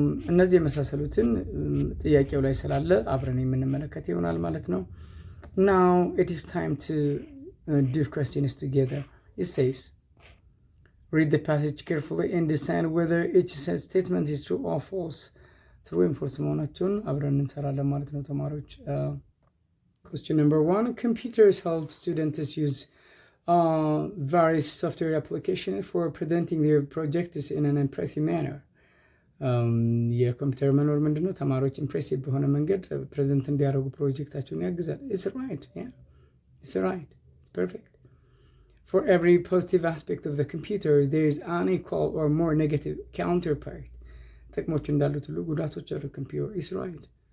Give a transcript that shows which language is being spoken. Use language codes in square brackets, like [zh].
[am] እነዚህ የመሳሰሉትን ጥያቄው ላይ ስላለ አብረን የምንመለከት ይሆናል ማለት ነው። [en] Now it is time to do questions together. It says, read the passage carefully and decide whether each statement is true or false. [am] True and false መሆናቸውን አብረን እንሰራለን ማለት ነው ተማሪዎች። [en] Question number 1. Computers help students use various software applications for presenting their projects in an impressive manner. [am] የኮምፒውተር መኖር ምንድነው? ተማሪዎች ኢምፕሬሲቭ በሆነ መንገድ ፕሬዘንት እንዲያደርጉ ፕሮጀክታቸውን ያግዛል። [en] It's right. Yeah. It's right. It's perfect. For every positive aspect of the computer, there is an equal or more negative counterpart. [am] ጥቅሞች እንዳሉት ሁሉ ጉዳቶች አሉ ኮምፒውተር። [en] It's right.